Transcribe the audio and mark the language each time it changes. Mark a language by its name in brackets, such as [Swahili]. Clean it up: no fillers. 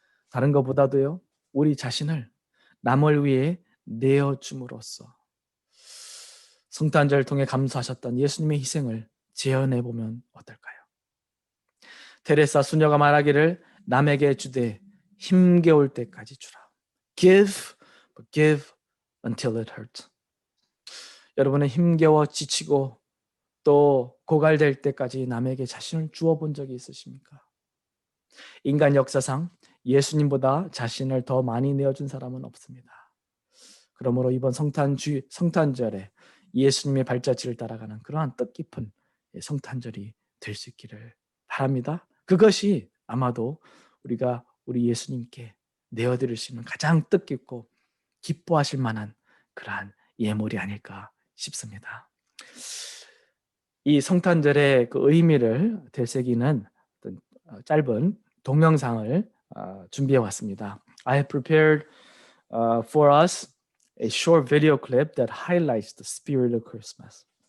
[Korean] 다른 것보다도요, 우리 자신을 남을 위해 내어줌으로써 성탄절을 통해 감수하셨던 예수님의 희생을 재현해 보면 어떨까요? 테레사 수녀가 말하기를 남에게 주되 힘겨울 때까지 주라. [English] Give, but give until it hurts. [Korean] 여러분은 힘겨워 지치고 또 고갈될 때까지 남에게 자신을 주어본 적이 있으십니까? 인간 역사상 예수님보다 자신을 더 많이 내어준 사람은 없습니다. 그러므로 이번 성탄절에 예수님의 발자취를 따라가는 그러한 뜻깊은 성탄절이 될 수 있기를 바랍니다. 그것이 아마도 우리가 우리 예수님께 내어드릴 수 있는 가장 뜻깊고 기뻐하실 만한 그러한 예물이 아닐까 싶습니다. 이 성탄절의 그 의미를 되새기는 짧은 동영상을 준비해 왔습니다. [English] I have prepared for us a short video clip that highlights the spirit of Christmas.